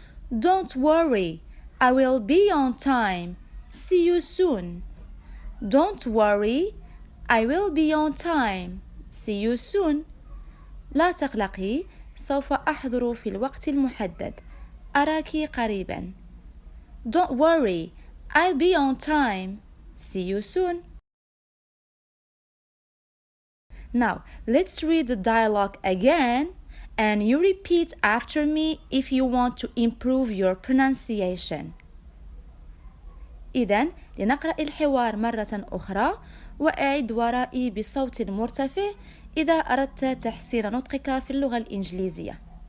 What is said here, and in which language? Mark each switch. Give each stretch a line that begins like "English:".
English: Don't worry. I will be on time. See you soon. Don't worry. I will be on time. See you soon.
Arabic: لا تقلقي. سوف أحضر في الوقت المحدد. أراك قريبا.
English: Don't worry. I'll be on time. See you soon. Now, let's read the dialogue again and you repeat after me if you want to improve your pronunciation.
Arabic: إذن لنقرأ الحوار مرة أخرى وأعد ورائي بصوت مرتفع إذا أردت تحسين نطقك في اللغة الإنجليزية.